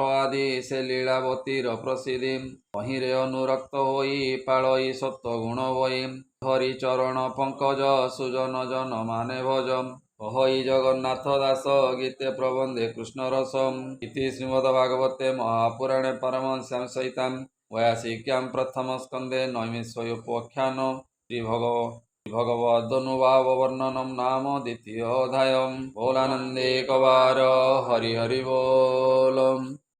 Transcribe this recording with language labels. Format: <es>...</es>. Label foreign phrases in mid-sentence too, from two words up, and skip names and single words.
<or>ଆଦି ସେ ଲୀଳାବତୀର ପ୍ରସିଦ୍ଧି ଅହିଁରେ ଅନୁରକ୍ତ ହୋଇ ପାଳଇ ସତ୍ତ୍ୱ ଗୁଣ ବହି ହରି ଚରଣ ପଙ୍କଜ ସୁଜନ ଜନ ମାନେ ଭଜ କହଇ ଜଗନ୍ନାଥ ଦାସ ଗୀତେ ପ୍ରବନ୍ଧେ କୃଷ୍ଣ ରସ</or> <sa>ଇତି ଶ୍ରୀମଦ୍ଭାଗବତେ ମହାପୁରାଣେ ପରମହଂସ୍ୟାଂ ସହିତାଂ वयासिक्यां प्रथम स्कंदे नैमिषोपख्यान श्रीभगवदनुभाववर्णनं नाम द्वितीयोऽध्यायः बोलानन्दे कवार हरि हरि बोलम्।</sa>